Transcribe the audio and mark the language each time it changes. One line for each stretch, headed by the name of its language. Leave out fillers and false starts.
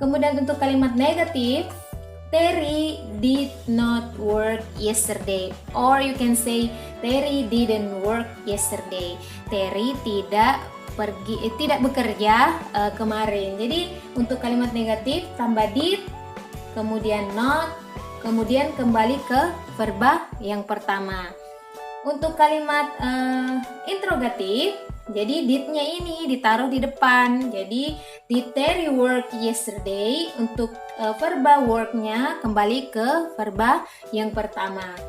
Indonesian: Kemudian untuk kalimat negatif,
English: Terry did not work yesterday, or you can say Terry didn't work yesterday.
Indonesian: Terry tidak bekerja kemarin. Jadi untuk kalimat negatif tambah did, kemudian not, kemudian kembali ke verba yang pertama. Untuk kalimat interrogatif, jadi did-nya ini ditaruh di depan. Jadi
English: did Terry work yesterday?
Indonesian: Untuk verba work-nya kembali ke verba yang pertama.